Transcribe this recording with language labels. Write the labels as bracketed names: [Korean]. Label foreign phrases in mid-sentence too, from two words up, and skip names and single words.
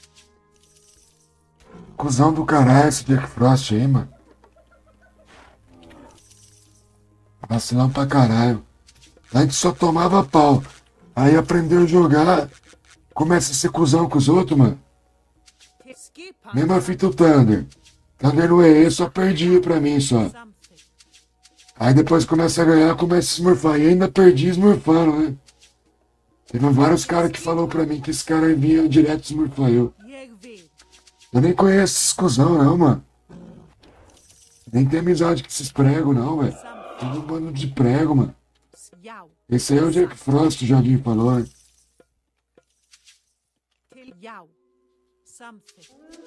[Portuguese] Cusão do caralho esse Jack Frost aí, mano. Vacilão pra caralho. Antes só tomava pau. Aí aprendeu a jogar. Começa a ser cuzão com os outros, mano. [Icelandic] Til skipan. [Portuguese] Mesma fita o Thunder. Thunder no EE só perdia pra mim só. [Icelandic] Samþykkt. [Portuguese] Aí depois começa a ganhar, começa a smurfar. E ainda perdi smurfando, né? Teve vários caras que falou pra mim que esse cara aí vinha direto smurfar eu. [Icelandic] Jeg vil. [Portuguese] Eu nem conheço esses cuzão não, mano. Nem tem amizade com esses pregos não, velho. [Icelandic] Samþykkt. [Portuguese] Tudo um bando de prego, mano. [Icelandic] Já. [Portuguese] Esse aí é o Jack Frost, o Jardim falou, né? [Icelandic] Til já. Samþykkt.